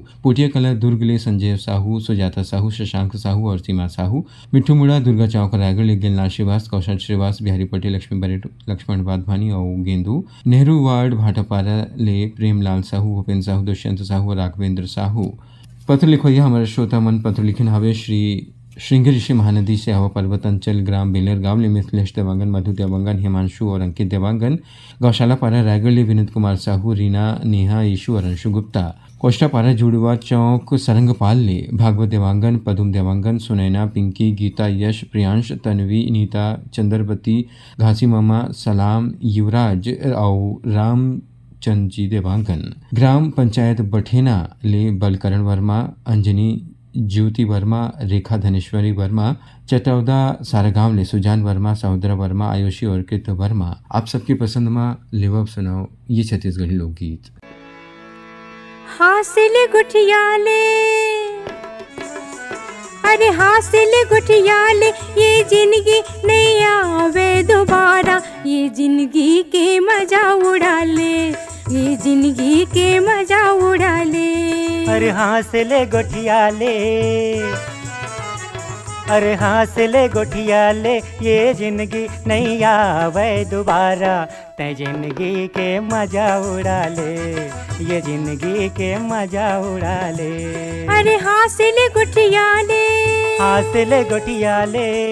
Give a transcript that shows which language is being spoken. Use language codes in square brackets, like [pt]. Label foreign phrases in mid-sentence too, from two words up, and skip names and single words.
[hne] पुटिया कला दुर्ग ले संजय साहू, सुजाता साहू, शशांक साहू और सीमा साहू। मिट्ठू मुड़ा दुर्गा चौक रायगढ़ ले गिलनाथ श्रीवास, कौशल श्रीवास, बिहारी पटेल, लक्ष्मी बरेट, लक्ष्मण वाधवानी और गेंदू। नेहरू वार्ड भाटापारा ले प्रेमलाल साहू, भूपेन्द्र साहू, दुष्यंत साहू और राघवेंद्र साहू। पत्र लिखोइया हमारे श्रोता मन पत्र लिखन हवे श्री श्रृंगी ऋषि महानदी से हवा पर्वत अंचल ग्राम बेलर गांव ले मिथिलेश देवांगन, मधु देवांगन, हिमांशु और अंकित देवांगन। गौशाला पारा रायगढ़ ले विनीत कुमार साहू, रीना, नेहा, ईशु और अंशु गुप्ता। कोष्टा पारा जुड़वा चौक सरंगपाल ले भागवत देवांगन, पदुम देवांगन, सुनैना, पिंकी, गीता, यश, प्रियांश, तन्वी, नीता, चंद्रवती, घासी मामा, सलाम, युवराज और राम चंद जी देवांगन। ग्राम पंचायत बठेना ले बलकरण वर्मा, अंजनी, ज्योति वर्मा, रेखा धनेश्वरी वर्मा। चटौदा सारगांव ले सुजान वर्मा, सहोदरा वर्मा, आयुषी और कृत वर्मा। आप सबकी पसंद में लेवब सुनाओ ये छत्तीसगढ़ी लोकगीत। हासिल गुठियाले, अरे हासिल गुठियाले, ये जिंदगी नहीं आवे दोबारा, ये जिंदगी के मजा उड़ा ले, ये जिंदगी के मजा उड़ा ले। अरे हासिल गुठियाले, अरे हासिल गुठियाले, ये जिंदगी नहीं आवे दोबारा, तै जिंदगी के मजा उड़ा ले, ये जिंदगी के मजा उड़ा ले। अरे हासिल गुठियाले, हासिल गुठियाले।